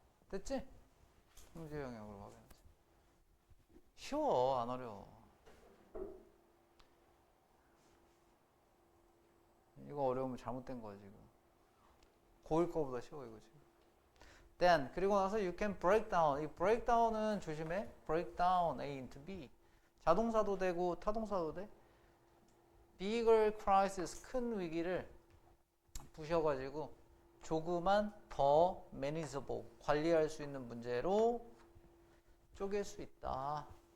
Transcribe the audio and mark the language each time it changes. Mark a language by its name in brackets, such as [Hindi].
[Korean] 됐지? 통제 영역을 확인하자. 쉬워, 안 어려워. 이거 어려우면 잘못된 거야, 지금. 고1 거보다 쉬워, 이거 지금. [English] Then, [Korean] 그리고 나서 [English] you can break down. [Korean] 이 break down은 조심해. [English] break down A into B. [Korean] 자동사도 되고 타동사도 돼. [English] bigger crisis, [Korean] 큰 위기를 부셔가지고 조그만 더 manageable, 관리할 수 있는 문제로 쪼갤 수 있다.